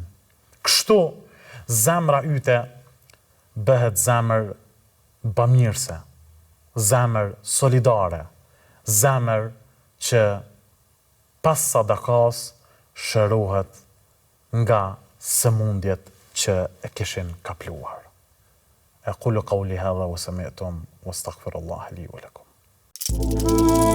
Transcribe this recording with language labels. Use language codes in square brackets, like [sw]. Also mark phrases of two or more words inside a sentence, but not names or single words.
[sq] Kështu zemra yte bëhet zemër bamirëse, zemër solidare, zemër që pas sadakas shërohet nga sëmundjet që e kishin kapluar. [ar] Aqulu qawli hadha wa sami'tum wastaghfirullaha li wa lakum.